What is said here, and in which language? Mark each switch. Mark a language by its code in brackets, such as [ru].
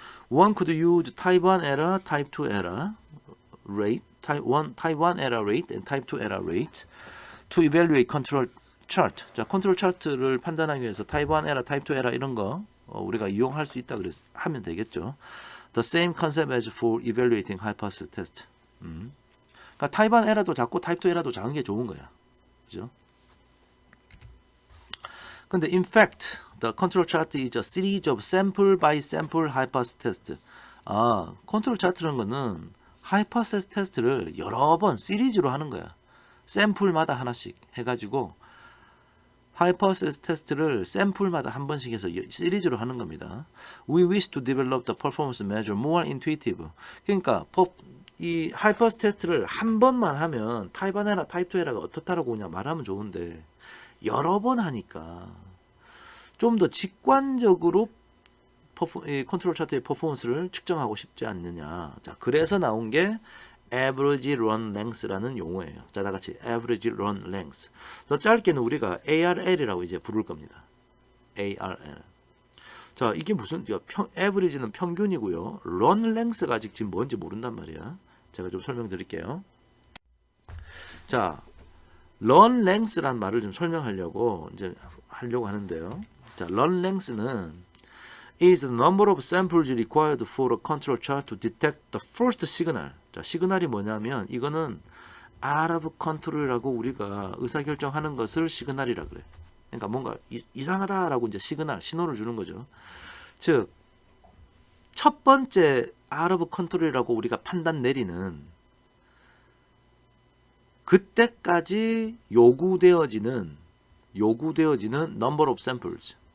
[en] One could use type 1 error, type 2 error rate, type 1 error rate and type 2 error rate to evaluate control chart. [ko] 자, 컨트롤 차트를 판단하기 위해서 type 1 error, type 2 error 이런 거 우리가 이용할 수 있다 그래서 하면 되겠죠. [en] The same concept as for evaluating hypothesis test. [ko] 그러니까 type 1 error도 작고 type 2 error도 작은 게 좋은 거야. 그죠? [en] 근데 in fact, the control chart is a series of sample by sample hypothesis test. [ko] 아, 컨트롤 차트라는 거는 hypothesis test를 여러 번 시리즈로 하는 거야. 샘플마다 하나씩 해가지고 hypothesis test를 샘플마다 한 번씩 해서 시리즈로 하는 겁니다. [en] We wish to develop the performance measure more intuitive. [ko] 그러니까 이 hypothesis test를 한 번만 하면 타입 1에라 타입 2에라가 어떻다라고 그냥 말하면 좋은데 여러 번 하니까 좀 더 직관적으로 컨트롤 차트의 퍼포먼스를 측정하고 싶지 않느냐. 자, 그래서 나온 게 average run length라는 용어예요. 자, 다 같이 average run length. 더 짧게는 우리가 ARL이라고 이제 부를 겁니다. ARL. 자, 이게 무슨 average는 평균이고요. run length가 아직 지금 뭔지 모른단 말이야. 제가 좀 설명드릴게요. 자, run length란 말을 좀 설명하려고 이제 하려고 하는데요. [en] 자, run length는 is the number of samples required for a control chart to detect the first signal. [ko] 자, 시그널이 뭐냐면 이거는 out of control이라고 우리가 의사결정하는 것을 시그널이라 그래. 그러니까 뭔가 이상하다라고 이제 시그널, 신호를 주는 거죠. 즉, 첫 번째 out of control이라고 우리가 판단 내리는 그때까지 요구되어지는 number of samples.